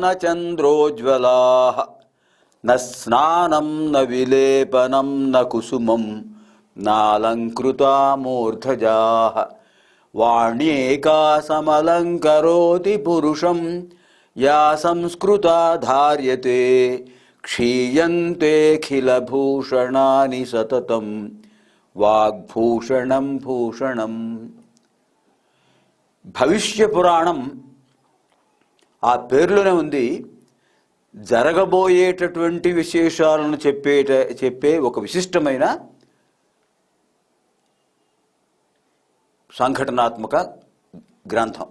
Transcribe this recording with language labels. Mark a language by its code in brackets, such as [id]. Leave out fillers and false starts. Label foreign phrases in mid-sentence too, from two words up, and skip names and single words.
[sa] चन्द्रोज्ज्वलाः न स्नानं न विलेपनं न कुसुमं नालङ्कृता मूर्धजाः वाण्येका समलङ्करोति पुरुषं या संस्कृता धार्यते क्षीयन्तेऽखिलभूषणानि सततं वाग्भूषणं भूषणं. [te] భవిష్య పురాణం ఆ పేరులోనే ఉంది. జరగబోయేటటువంటి విశేషాలను చెప్పే ఒక విశిష్టమైన సంఘటనాత్మక గ్రంథం.